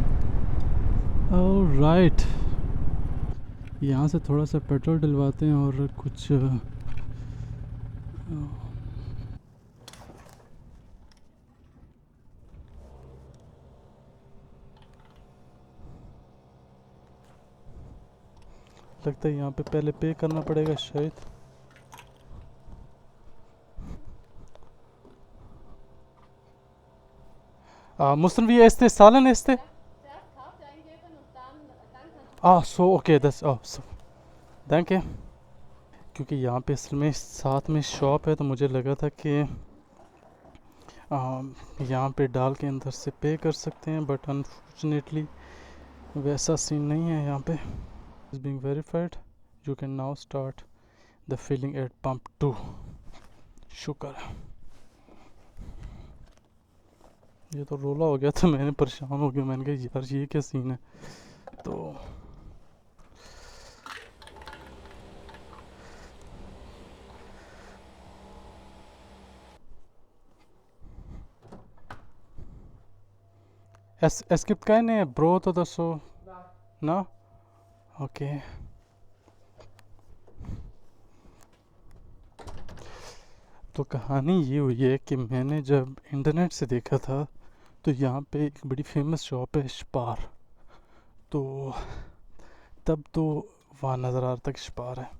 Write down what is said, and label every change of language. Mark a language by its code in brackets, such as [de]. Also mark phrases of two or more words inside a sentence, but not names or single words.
[hi] और राइट, यहाँ से थोड़ा सा पेट्रोल डलवाते हैं और कुछ लगता है यहाँ पे पहले पे करना पड़ेगा शायद। [de] Mussten wir erst zahlen erste? So okay, das so danke। [hi] क्योंकि यहाँ पे असल में साथ में शॉप है, तो मुझे लगा था कि यहाँ पे डाल के अंदर से पे कर सकते हैं, [en] but unfortunately [hi] वैसा सीन नहीं है यहाँ पे। [en] is being verified, you can now start the filling at pump 2. [hi] शुक्र है। ये तो रोला हो गया था, मैंने परेशान हो गया, मैंने कहा यार ये क्या सीन है। [de] तो es gibt keine Brot oder so? Na? Okay. [hi] तो कहानी ये हुई है कि मैंने जब इंटरनेट से देखा था, तो तो यहाँ पे एक बड़ी [en] famous shop [hi] है स्पार, तो तब तो वहाँ नज़र आ रहा था कि स्पार है।